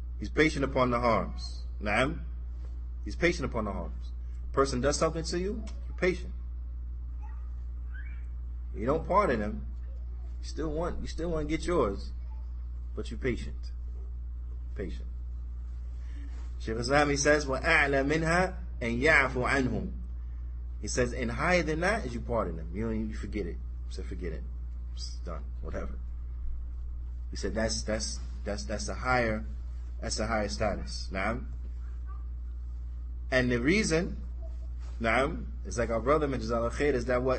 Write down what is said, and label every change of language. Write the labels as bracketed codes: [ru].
[en] He's patient upon the harms. Naam? He's patient upon the harms. Person does something to you, you're patient. You don't pardon him. You still want to get yours, but you're patient. Patient. [ar] Shaykh Islam, [en] he says, [ar] وَأَعْلَى مِنْهَا أَنْ يَعْفُ عَنْهُمْ. [en] He says, and higher than that is you pardon them. You forget it. So forget it. It's done. Whatever. He said that's a higher status. Naam. And the reason, naam, it's like our brother mentions al khair, is that what?